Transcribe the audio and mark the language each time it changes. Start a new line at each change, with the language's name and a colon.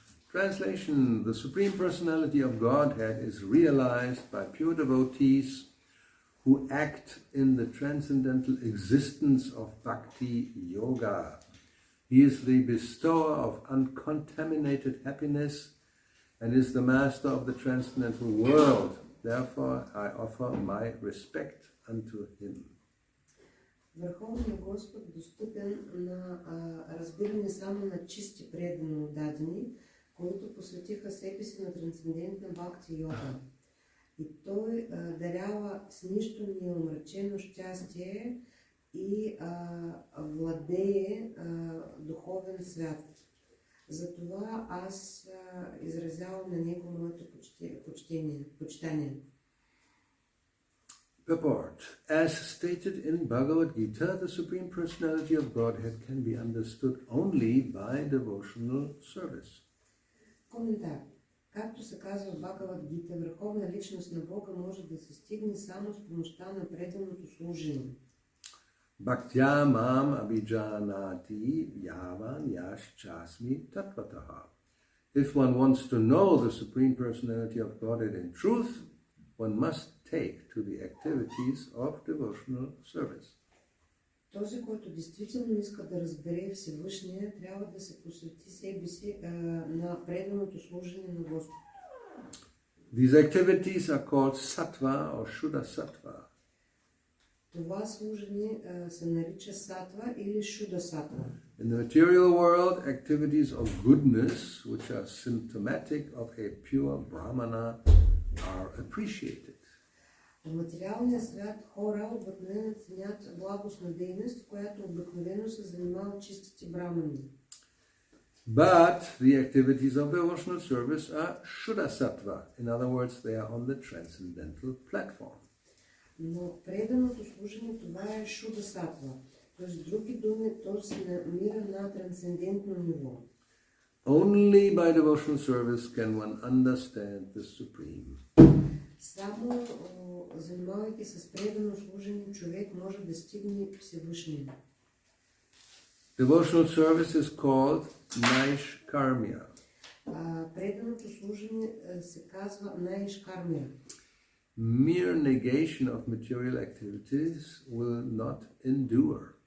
English: Translation: the Supreme Personality of Godhead is realized by pure devotees who act in the transcendental existence of Bhakti-yoga. He is the bestower of uncontaminated happiness and is the master of the transcendental world. Therefore, I offer my respect unto him.
Bulgarian: Върховният Господ, достъпен на разбиране само на чисти предано дадени, които посветиха себе си на трансцендентна бхакти-йога. И той дарява с нищо неомрачено щастие и владее духовен свят. Затова аз изразявам на него моето почитание.
English: Purport. As stated in Bhagavad Gita, the Supreme Personality of Godhead can be understood only by devotional service.
Bulgarian: Коментар. Както се казва в Бхагавад Гита, върховна личност на Бога може да се стигне само с помощта на преданото служение.
Sanskrit: Bhaktya mam abhijanati yavan yaschasmi tatvataha.
English: If one wants to know the Supreme Personality of Godhead in truth, one must take to the activities of devotional service.
Bulgarian: Този, който действително иска да разбере Всевишния, трябва да се посвети себе си на преданото служение на Господ.
English: These activities are called sattva or shuddha sattva.
Bulgarian: Това служение се нарича сатва или шуда сатва.
English: In the material world, activities of goodness, which are symptomatic of a pure brahmana, are appreciated.
Bulgarian: В материалния свят хора обикновено ценят благостна дейност, която обикновено се занимава чистите брамани.
English: But the activities of devotional service are shuddha sattva. In other words, they are on the transcendental platform.
Bulgarian: Но преданото служение това е шуда сатва. Тоест, други думи, то се намира на трансцендентно ниво.
English: Only by devotional service can one understand the Supreme.
Bulgarian: Само занимавайки с предано служение, човек може да стигне Всевишния.
English: Devotional service is called naishkarmya.
Bulgarian: Преданото служение се казва наишкармия.
English: Mere negation of material activities will not endure.